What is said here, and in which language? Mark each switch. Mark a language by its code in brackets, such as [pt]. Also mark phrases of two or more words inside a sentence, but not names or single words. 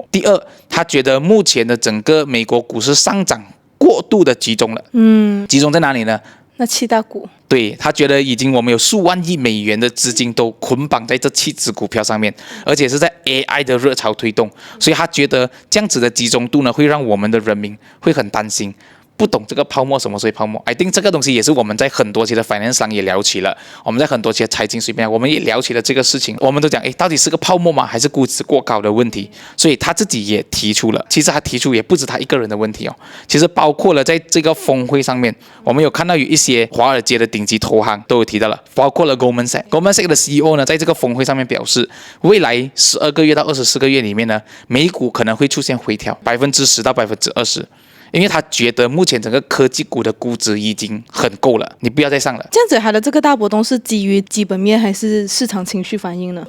[zh] 第二，他覺得目前的整個美國股市上漲過度的集中了，集中在哪裡呢？那7大股，對，他覺得我們有數萬億美元的資金都捆綁在這7隻股票上面，而且是在 AI 的熱潮推動，所以他覺得這樣子的集中度呢，會讓我們的人民會很擔心， 不懂這個泡沫什麼是泡沫。 [en] I think [zh] 這個東西也是我們在很多期的 finance 上也聊起了，我們在很多期的財經隨便我們也聊起了這個事情，我們都講，到底是個泡沫嗎？還是估值過高的問題？所以他自己也提出了，其實他提出也不止他一個人的問題哦，其實包括了在這個峰會上面，我們有看到有一些華爾街的頂級投行都有提到了，包括了 Goldman Sachs。Goldman Sachs 的 CEO 呢，在這個峰會上面表示，未來12個月到24個月裡面呢，美股可能會出現回調10%到20%。因為他覺得目前整個科技股的估值已經很夠了，你不要再上了。這樣子，它的這個大波動是基於基本面還是市場情緒反應呢？